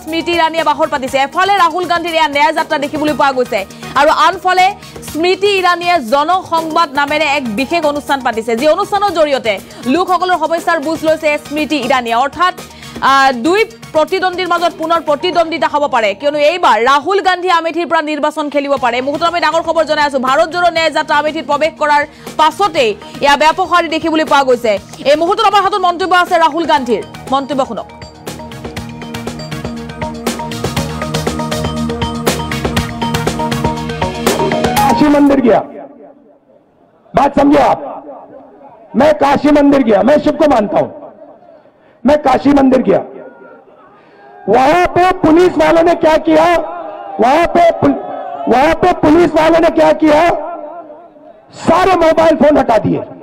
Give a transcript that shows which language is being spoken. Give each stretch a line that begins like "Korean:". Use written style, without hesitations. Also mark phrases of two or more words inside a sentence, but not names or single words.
Assamese: স্মৃতি ইৰাণীয়ে বাহৰ পাতিছে এফালে ৰাহুল গান্ধীৰ এয়া ন্যায় যাত্ৰা দেখিবলৈ পোৱা গৈছে আৰু আনফালে স্মৃতি ইৰাণীয়ে জনসংবাদ নামেৰে এক বিশেষ অনুষ্ঠান পাতিছে যি অনুষ্ঠানৰ জৰিয়তে লোকসকলৰ সমস্যাৰ বুজ লৈছে স্মৃতি ইৰাণীয়ে অৰ্থাৎ দুই প্ৰতিদ্বন্দ্বীৰ মাজত পুনৰ প্ৰতিদ্বন্দ্বিতা হ'ব পাৰে কিয়নো এইবাৰ ৰাহুল গান্ধী আমেথিৰ পৰা নিৰ্বাচন খেলিব পাৰে মুহূৰ্তত আমি ডাঙৰ খবৰ জনাই আছো ভাৰত জোড়ো ন্যায় যাত্ৰা আমেথিত প্ৰৱেশ কৰাৰ পাছতেই ইয়া ব্যাপক সহাৰি দেখিবলৈ পোৱা গৈছে এই মুহূৰ্তত আমাৰ হাতত মন্তব্য আছে ৰাহুল গান্ধীৰ মন্তব্য শুনক
Hindi: काशी मंदिर गया बात समझो आप मैं काशी मंदिर गया मैं शिव को मानता हूं मैं काशी मंदिर गया वहां पे पुलिस वालों ने क्या किया वहां पे पुलिस वालों ने क्या किया सारे मोबाइल फोन हटा दिए